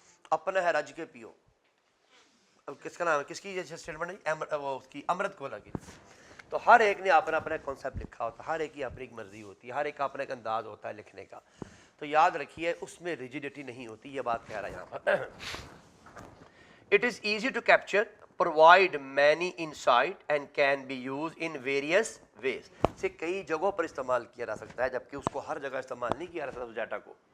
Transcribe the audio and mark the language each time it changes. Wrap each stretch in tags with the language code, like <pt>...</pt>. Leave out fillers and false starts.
<ur>اپنا ہے رج کے پیو. اب کس کا نام ہے، کس کی اسٹیٹمنٹ ہے؟ وہ اس کی امرت کولا کی. تو ہر ایک نے اپنا اپنا کانسیپٹ لکھا ہوتا ہے، ہر ایک کی اپنی ایک مرضی ہوتی ہے، ہر ایک کا اپنا ایک انداز ہوتا ہے لکھنے کا. تو یاد رکھیے اس میں ریجیڈیٹی نہیں ہوتی. یہ بات کہہ رہا ہے یہاں پر.</ur> <en>It is easy to capture, provide many insight and can be used in various ways.</en> <ur>سے کئی جگہوں پر استعمال کیا جا سکتا ہے جبکہ اس کو ہر جگہ استعمال نہیں کیا جا سکتا اس ڈیٹا کو.</ur>